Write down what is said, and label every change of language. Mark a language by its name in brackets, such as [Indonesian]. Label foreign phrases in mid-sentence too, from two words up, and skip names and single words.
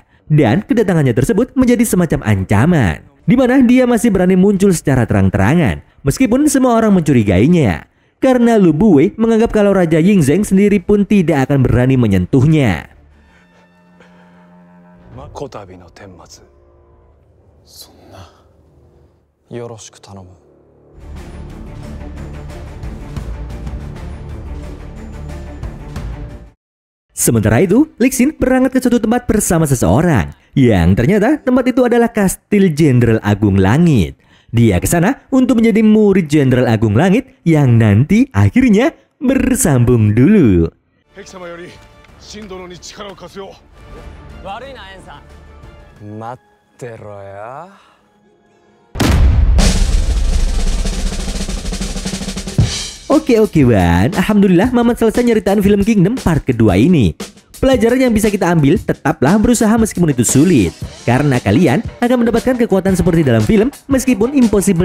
[Indonesian] Dan kedatangannya tersebut menjadi semacam ancaman. Di mana dia masih berani muncul secara terang-terangan meskipun semua orang mencurigainya. Karena Lu Buwei menganggap kalau Raja Yingzheng sendiri pun tidak akan berani menyentuhnya. [Japanese] こたびの顛末。そんなよろしく頼む。 [Indonesian] Sementara itu, Lixin berangkat ke suatu tempat bersama seseorang yang ternyata tempat itu adalah Kastil Jenderal Agung Langit. Dia ke sana untuk menjadi murid Jenderal Agung Langit yang nanti akhirnya bersambung dulu. [Japanese] 悪いなエンさん。待ってろや。 [Indonesian] Oke Wan, alhamdulillah Mamat selesai nyeritain film Kingdom part kedua ini. Pelajaran yang bisa kita ambil, tetaplah berusaha meskipun itu sulit. Karena kalian akan mendapatkan kekuatan seperti dalam film, meskipun impossible.